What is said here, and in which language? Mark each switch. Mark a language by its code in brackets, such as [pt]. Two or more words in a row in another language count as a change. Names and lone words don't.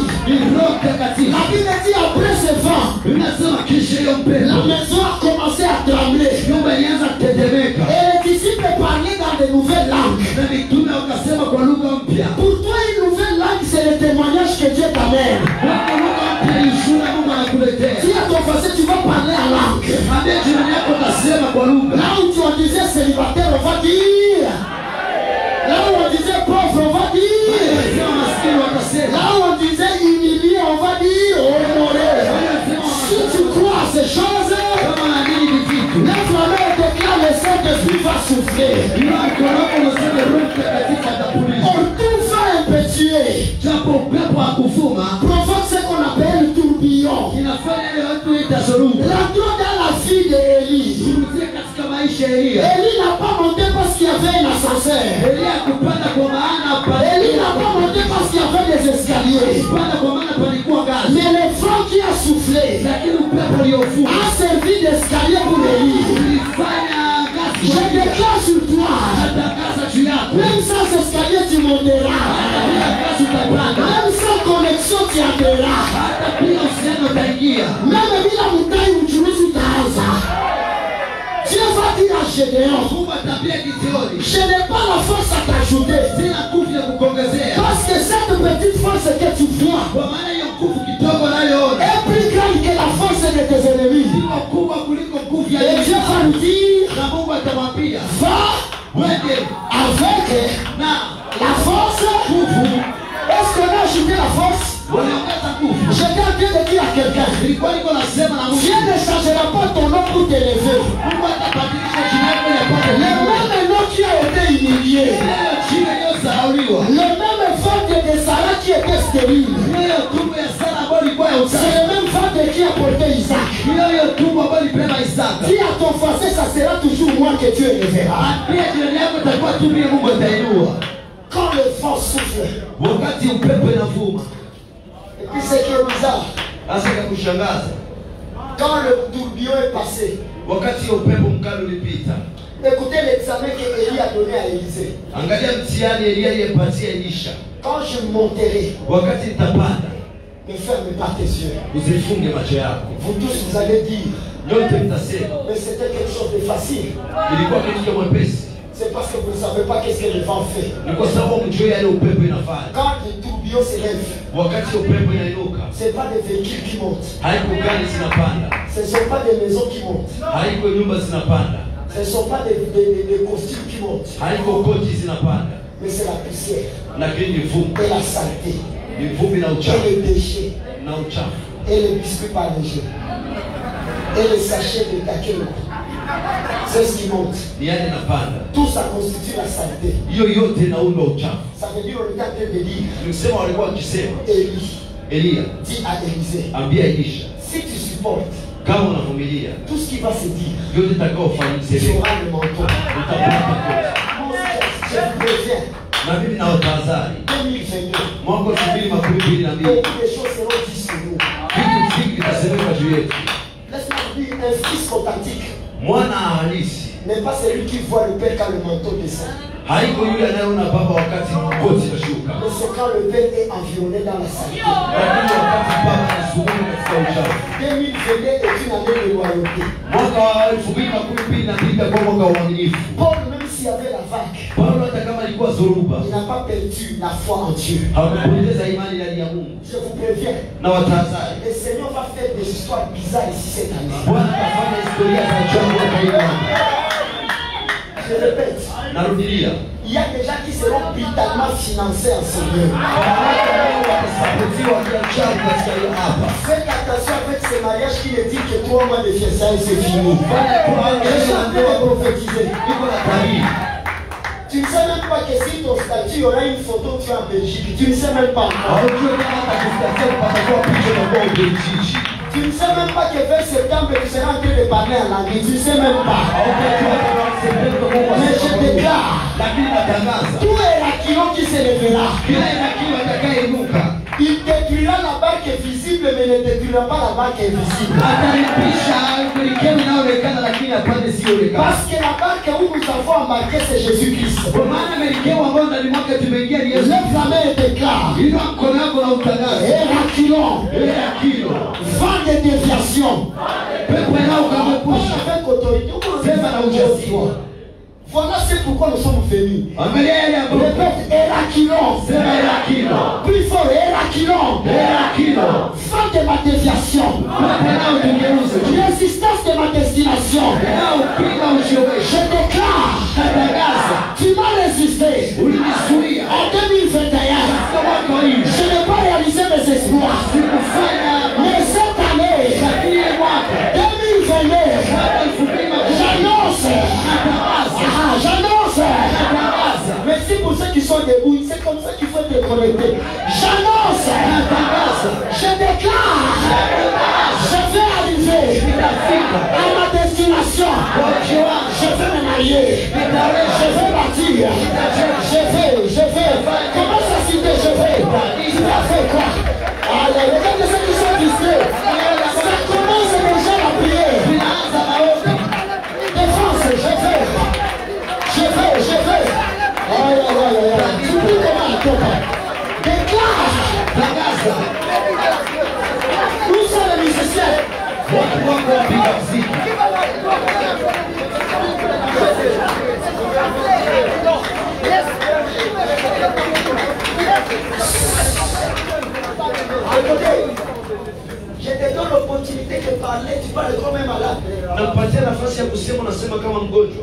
[fr] La Bible dit après ce vent, la maison a commencé à trembler. Et les disciples parlaient dans de nouvelles langues. Pour toi, une nouvelle langue, c'est le témoignage que Dieu t'amène. Si à ton passé, tu vas parler en langue. [sw] watasema kwa lugha. [fr] Là où tu en disais célibataire, on va dire. Là où on disait pauvre, on va dire. [sw] Wanasema maskini watasema. [fr] Là où on disait humilié, on va dire honoré. Si tu crois à ces choses, [sw] Kama naamini ni vitu. [fr] lève la main et déclare le Saint-Esprit va souffler. [sw] Inua mkono wako unasema Roho Mtakatifu atapuliza. [fr] On tout va impétuer. [sw] Japo upepo wa kuvuma [fr] Provoque ce qu'on appelle tourbillon. [sw] inafanya ile watu waita zoruba. [fr] Rentrons dans la vie d'Élie. [sw] Turudia katika maisha ya Elia. [fr] Élie n'a pas monté parce qu'il y avait un ascenseur. [sw] Elia kupanda kwa maana [fr] Élie n'a pas monté parce qu'il y avait des escaliers. [sw] kupanda kwa maana palikuwa ngazi. [fr] Mais le vent qui a soufflé [sw] Lakini upepo uliovuma [fr] a servi d'escalier pour Élie. [sw] ulifanya ngazi. [fr] Je déclare sur toi, [sw] Atakasa juu yako. [fr] même sans escalier tu monteras. [sw] Hata ngazi utapanda. [fr] Même sans connexion tu entreras. [sw] Hata bila uhusiano utaingia. Même bila mutai uchuruzi utaanza. [fr] Dieu va dire à Gédéon, [sw] Mungu atabia Gideoni. [fr] je n'ai pas la force à t'ajouter. [sw] Sina nguvu ya kukuongezea. [fr] Parce que cette petite force que tu vois [sw] Kwa maana hiyo nguvu kidogo nayoona [fr] est plus grande que la force de tes ennemis. [sw] iko kubwa kuliko nguvu ya [fr] Et Dieu [sw] Yesu. [fr] va nous dire, [sw] Na Mungu atamwambia [fr] va [sw] wende [fr] avec [sw] na [fr] la force. Est-ce qu'on a ajouté la force? [sw] wanaongeza nguvu. [fr] J'étais en train de dire à quelqu'un, [sw] Nilikuwa niko nasema na Mungu. [fr] Dieu ne changera pas ton nom pour t'élever. [sw] Mungu atabadilisha jina lako ya kwako. [fr] Le même nom qui a été humilié, [sw] Leo jina iliyosahauliwa. [fr] le même ventre de Sarah qui était stérile, [sw] Hiyo tumbo ya Sara ambayo ilikuwa ya [fr] c'est [sw] usafi. [fr] le même ventre qui a porté Isaac. [sw] Hiyo tumbo ambayo ilibeba Isaka. [fr] Dis à ton français, ça sera toujours moi que tu éleveras. [sw] Pia jirani yako itakuwa tu mimi Mungu atainua. [fr] Quand le vent souffle, [sw] Wakati upepo inavuma. [fr] et puis ce qui est bizarre, [sw] Sasa ya kushangaza. [fr] quand le tourbillon est passé, [sw] Wakati upepo mkali ulipita. [fr] écoutez l'examen que Élie a donné à Élisée. [sw] Angalia mtihani Elia aliyepatia Elisha. [fr] Quand je monterai, [sw] Wakati nitapanda, [fr] ne ferme pas tes yeux. [sw] usifunge macho yako. [fr] Vous tous, vous allez dire, [sw] Nyote mtasema [fr] mais c'était quelque chose de facile. [sw] ilikuwa kitu cha mwepesi. [fr] C'est parce que vous ne savez pas qu'est-ce que le vent fait. [sw] Ni kwa sababu mjue yale upepo inafanya. [fr] Quand le tourbillon s'élève, [sw] Wakati upepo inainuka, [fr] ce n'est pas des véhicules qui montent. [sw] haiko gari zinapanda, [fr] Ce ne sont pas des maisons qui montent. [sw] haiko nyumba zinapanda, [fr] Ce ne sont pas des costumes qui montent. [sw] haiko koti zinapanda, [fr] Mais c'est la poussière [sw] lakini ni vumbi, [fr] et la saleté [sw] ni vumbi na [fr] et [sw] uchafu [fr] les déchets [sw] na uchafu [fr] et les biscuits par léger et les sachets de kakelo. C'est ce qui monte. [sw] ni yale inapanda. [fr] Tout ça constitue la saleté. [sw] Hiyo yote inaunda uchafu. [fr] Ça veut dire on est en train de dire, [sw] Nilisema walikuwa wakisema [fr] Élie [sw] Elia, [fr] dit à Élisée, [sw] ambia Elisha, [fr] si tu supportes [sw] kama unavumilia [fr] tout ce qui va se dire, [sw] yote [fr] tu [sw] itakaofanyika [fr] auras le manteau. [sw] utapata koti. [fr] Je vous préviens, [sw] Na mimi na watahadhari, 2022, mwaka 2022 [fr] beaucoup de choses seront dites sur nous. [sw] vitu vingi vitasemeka juu yetu. [fr] Laisse-moi vous dire, un fils authentique [sw] Mwana halisi [fr] n'est pas celui qui voit le père quand le manteau descend. [sw] haiko yule anayeona baba wakati koti inashuka, [fr] Mais c'est quand le père est environné dans la saleté. [sw] lakini wakati baba anazunguka katika uchafu. [fr] 2022 est une année de loyauté. [sw] Mwaka wa 2022 itakuwa mwaka wa uaminifu. [fr] Paul, même s'il y avait la vague, [sw] Paulo hata kama ilikuwa zoruba, [fr] il n'a pas perdu la foi en Dieu. [sw] hakupoteza imani ndani ya Mungu. [fr] Je vous préviens, [sw] Na watahadhari, [fr] le Seigneur va faire des histoires bizarres ici cette année. [sw] Bwana atafanya historia za ajabu hapa hii mwaka. [fr] Je répète, [sw] Narudilia, [fr] il y a des gens qui seront brutalement financés en Seigneur. [sw] watasapotiwa kiajabu katika hiyo hapa. [fr] Faites attention avec ces mariages qui ne disent que 3 mois de fiançailles c'est fini. Je suis en train de prophétiser. [sw] Niko na tabiri. [fr] Tu ne sais même pas que si ton statut aura une photo tu es en Belgique. Tu ne sais même pas. [sw] Haujui kama hata kustatia patakuwa picha na kwa Ubelgiji. [fr] Tu ne sais même pas que vers septembre tu seras en train de parler en anglais. Tu ne sais même pas. Mais je déclare, [sw] Lakini natangaza [fr] tout Hérakilon qui s'élèvera, [sw] kila inakiwa atakayeinuka [fr] il détruira la barque visible mais ne détruira pas la barque invisible. [sw] atalipisha mwelekeo inayoonekana lakini hapana sioonekana. [fr] Parce que la barque où nous avons embarqué c'est Jésus-Christ. [sw] Kwa maana mwelekeo ambao ndani mwake tumeingia ni Yesu. [fr] Lève la main et déclare, [sw] Inua mkono wako na utangaze. [fr] Hérakilon, [sw] Kilo [fr] vent de déviation. [sw] pepo inayokuepusha [fr] Avec autorité, [sw] sema na ujasiri. [fr] Voilà c'est pourquoi nous sommes venus. [sw] Angalia yale ya Mungu. [fr] Répète, Hérakilon. [sw] Sema Herakilo. [fr] Plus fort, Hérakilon. [sw] Herakilo. [fr] Fin de ma déviation. [sw] Tena utugeuze. [fr] Résistance de ma destination. [sw] Tena upinga ushoweshi. [fr] Je déclare, [sw] Natangaza. [fr] tu m'as résisté. [sw] Ulinizuia. [fr] En 2021, [sw] Katika mwaka huu. [fr] je n'ai pas réalisé mes espoirs. [sw] Sikufanya [fr] Mais cette année, [sw] lakini mwaka 2022, mwaka 2020 [fr] j'annonce. [sw] natangaza. [fr] J'annonce. [sw] Natangaza. [fr] Merci pour ceux qui sont debout. C'est comme ça qu'il faut être connecté. J'annonce. [sw] Natangaza. [fr] Je déclare. Je vais arriver [sw] Nitafika. [fr] à ma destination. [sw] Kwa kiwango. [fr] Je vais me marier. Je vais bâtir. Je vais. Comment ça citer? Je vais. Tu vas faire quoi? Allez, regarde ceux qui sont distraits. Ça commence déjà la prière. [sw] Ninaanza maombi. [fr] Défense, je vais. Aïe, aïe, aïe, aïe. Tu peux comment, papa? Déclare. [sw] Tangaza. [fr] Où sont les musiciens? [sw] Watu wako wapiga muziki. [fr] Je te donne l'opportunité de parler, tu parles quand même malade. [sw] Nakupatia nafasi ya kusema, unasema kama mgonjwa.